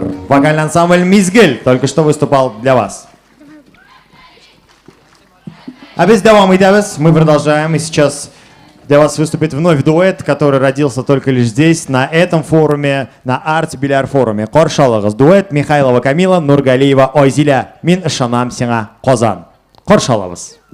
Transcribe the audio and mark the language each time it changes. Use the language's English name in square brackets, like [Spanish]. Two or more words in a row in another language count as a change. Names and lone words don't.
[Russian] Вокаль ансамбль Мизгель только что выступал для вас. [Tatar] А без давам итәбез. [Russian] Мы продолжаем. И сейчас для вас выступит вновь дуэт, который родился только лишь здесь, на этом форуме, на Арт Биляр форуме. [Tatar] Каршы алыгыз. Дуэт Михайлова Камила, Нургалиева Ойзиля. Мин ышанам сиңа, Казан. Каршы алабыз.